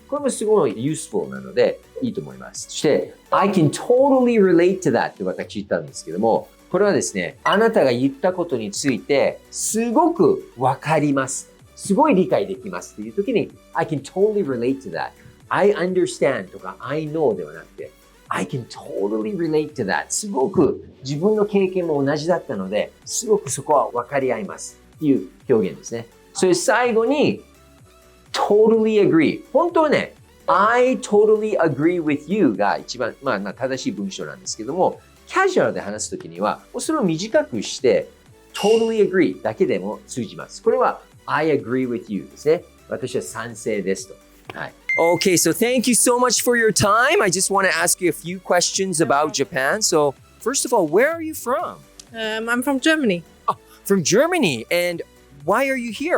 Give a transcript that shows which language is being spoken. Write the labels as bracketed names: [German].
[Japanese] これもすごい useful なので、いいと思います。そして、 [English] I can totally relate to that [Japanese] って私言ったんですけども、これはですね、あなたが言ったことについて、すごくわかります。すごい理解できますっていう時に [English] I can totally relate to that. I understand [Japanese] とか [English] I know [Japanese] ではなくて [English] I can totally relate to that. [Japanese] すごく自分の経験も同じだったので、すごくそこは分かり合いますっていう表現ですね。それ最後に [English] totally agree。 [Japanese] 本当はね、 [English] I totally agree with you [Japanese] が一番、正しい文章なんですけども、キャジュアルで話すときには、それを短くして [English] totally agree [Japanese] だけでも通じます。これは [English] I agree with you [Japanese] ですね。私は賛成ですと。はい。 [English] Okay, so thank you so much for your time. I just want to ask you a few questions about Japan. So, first of all, where are you from? I'm from Germany. Oh, from Germany. And why are you here?